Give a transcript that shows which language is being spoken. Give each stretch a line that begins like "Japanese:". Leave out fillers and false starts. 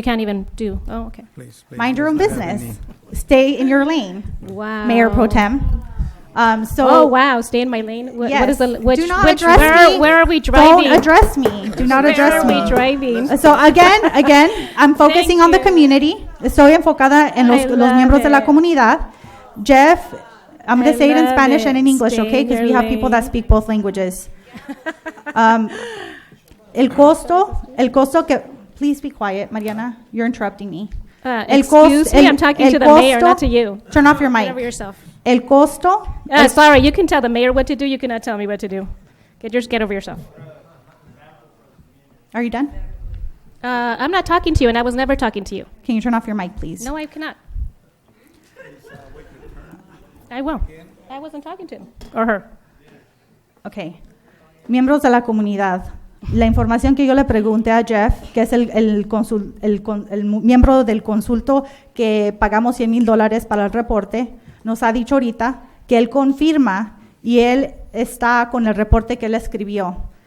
English: so you can't even do, okay. Please, mind your own business. Stay in your lane. Wow. Mayor Pro Tem. Oh, wow, stay in my lane? What is the, do not address me. Where are we driving? Don't address me. Do not address me. Where are we driving? So again, I'm focusing on the community.
Spanish: Estoy enfocada en los miembros de la comunidad.
English: Jeff, I'm going to say it in Spanish and in English, okay? Because we have people that speak both languages.
Spanish: El costo que,
English: please be quiet, Mariana. You're interrupting me. Excuse me, I'm talking to the mayor, not to you. Turn off your mic. Get over yourself.
Spanish: El costo.
English: Sorry, you can tell the mayor what to do. You cannot tell me what to do. Get over yourself. Are you done? I'm not talking to you, and I was never talking to you. Can you turn off your mic, please? No, I cannot. I will. I wasn't talking to him or her. Okay.
Spanish: Miembros de la comunidad. La información que yo le pregunté a Jeff, que es el miembro del consulto que pagamos $100,000 para el reporte, nos ha dicho ahorita que él confirma y él está con el reporte que él escribió.